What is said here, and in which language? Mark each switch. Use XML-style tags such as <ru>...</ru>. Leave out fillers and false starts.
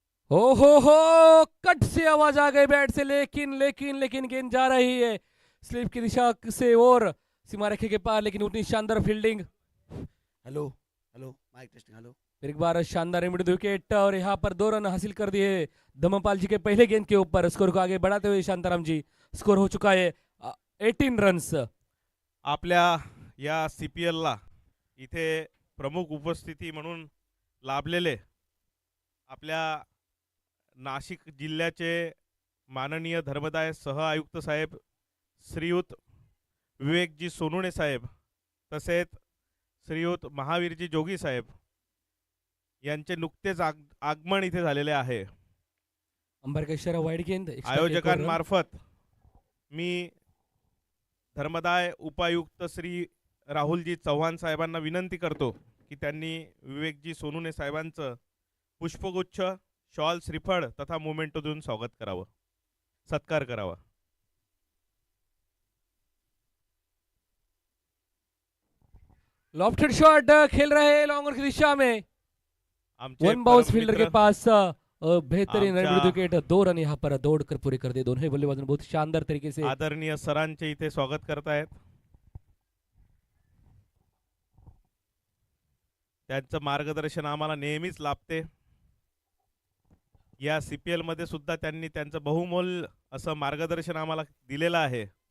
<hi>हो कट से आवाज आ गई बैट से, लेकिन लेकिन लेकिन गेंद जा रही है स्लिप की दिशा से और सीमा रेखे के पार, लेकिन उतनी शानदार fielding.</hi> <en>Hello hello mic testing hello.</en> <hi>फिर एक बार शानदार इमीडिएट विकेट और यहाँ पर 2 रन हासिल कर दिए धम्मपाल जी के पहले गेंद के ऊपर. स्कोर को आगे बढ़ाते हुए शांताराम जी, स्कोर हो चुका है 18 रन्स.</hi> <mr>आपल्या या CPL ला इथे प्रमुख उपस्थिती म्हणून लाभलेले आपल्या नाशिक जिल्ह्याचे माननीय धर्मदाय सह आयुक्त साहेब श्रीयुत विवेकजी सोनुणे साहेब, तसेच श्रीयुत महावीरजी जोगी साहेब यांचे नुकतेच आगमन इथे झालेले आहे.</mr> <hi>अंबरकेश्वर वाईड गेंद</hi> <mr>आयोजकांमार्फत मी धर्मदाय उपायुक्त श्री राहुलजी चव्हाण साहेबांना विनंती करतो की त्यांनी विवेकजी सोनुणे साहेबांचं पुष्पगुच्छ, शॉल, श्रीफळ तथा मोमेंटो देऊन स्वागत करावं, सत्कार करावा.</mr> <hi>लॉफ्टेड शॉट खेल रहे लॉन्गर की दिशा में, वन बाउंस फील्डर के पास बेहतरीन रन विकेट. 2 रन यहाँ पर दौड़कर पूरे कर दिए दोनों ही बल्लेबाजों ने बहुत शानदार तरीके से.</hi> <mr>आदरणीय सरांचे इथे स्वागत करतायत. त्यांचं मार्गदर्शन आम्हाला नेहमीच लाभते. या CPL मध्ये सुद्धा त्यांनी त्यांचं बहुमोल असं मार्गदर्शन आम्हाला दिलेलं आहे.</mr>